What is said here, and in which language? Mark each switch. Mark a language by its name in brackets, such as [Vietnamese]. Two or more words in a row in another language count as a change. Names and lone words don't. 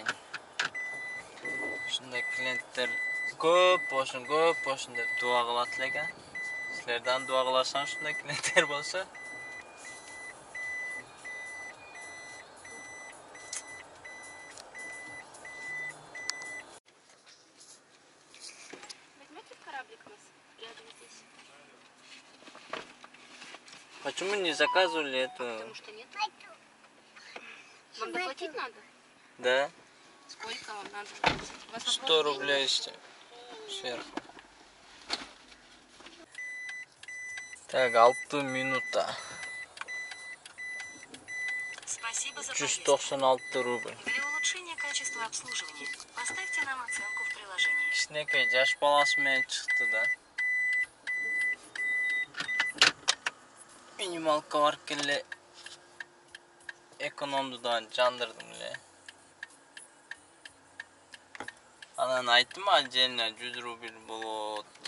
[Kyrgyz] Ушундай клиенттер көп болсун деп дуа кылат экен. Силерден дуа кыласаң ушундай клиенттер болсо. [Russian] Возьмете в кораблик нас рядом здесь? Почему не заказывали это? Потому что нет. Вам доплатить надо? Да. Сколько вам надо? 100 рублей işte. Сверху. Так, 6 минута. Спасибо за поездку. 196 рубль. Для улучшения качества обслуживания поставьте нам оценку в приложении. [Kyrgyz] Кичинекей жаш баласы менен чыкты да. Минималка бар келе экономдудан жандырдым эле. Анан айттым отдельно 100 рубль болот.